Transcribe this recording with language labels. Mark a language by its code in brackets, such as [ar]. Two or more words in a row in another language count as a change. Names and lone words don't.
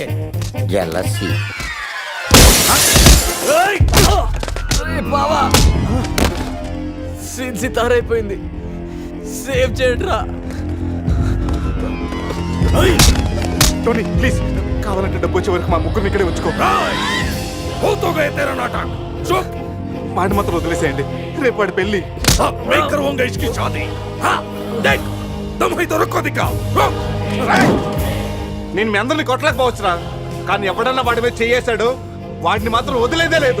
[te] జలసి. బావా సీన్ సితారైపోయింది, సేవ్ చేయడ్రా. టోనీ ప్లీజ్, కావాలంటే డబ్బు వచ్చే వరకు మా ముగ్గురు ఇక్కడే ఉంచుకో. [hi] हो तो गए तेरा नाटक. चुप. [te] వాడి మాత్రం వదిలేసేయండి, రేపు వాడి పెళ్లి. [hi] अब मैं करूंगा इसकी शादी. हाँ देख तुम ही तो रुको दिखाओ. [te] నేను మీ అందరిని కొట్టలేకపోవచ్చురా, కానీ ఎవడన్నా వాడి మీద చేయేశాడు, వాడిని మాత్రం వదిలేదే లేదు.